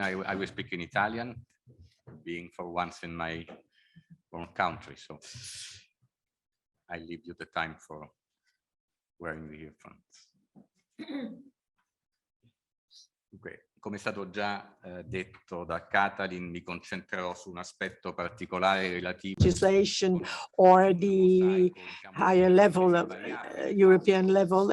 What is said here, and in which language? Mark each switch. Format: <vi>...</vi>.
<en>I will speak in Italian, being for once in my own country. So I leave you the time for wearing the earphones.</en> <it>Come è stato già detto da Katalin, mi concentrerò su un aspetto particolare relativo</it> <en>legislation or the higher level of European level.</en>